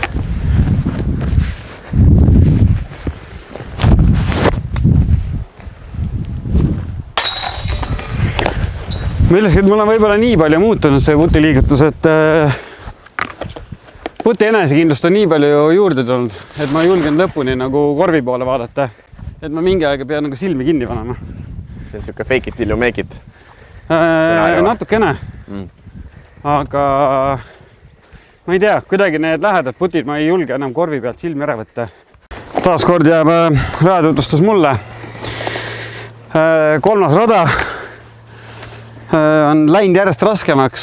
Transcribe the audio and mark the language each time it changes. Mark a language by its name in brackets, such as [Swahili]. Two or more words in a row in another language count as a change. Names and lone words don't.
[Estonian] Millestki, mul on võib-olla nii palju muutunud see puti liigutus, et puti enesekindlust on nii palju juurde tulnud, et ma julgen lõpuni nagu korvi poole vaadata, et ma mingi aega pean nagu silmi kinni panema. See on siuke [English] fake it till you make it. [Estonian] Natukene. Aga ma ei tea, kuidagi need lähedad putid ma ei julge enam korvi pealt silmi ära võtta. Taaskord jääb raja tutvustus mulle. 3. rada on läinud järjest raskemaks.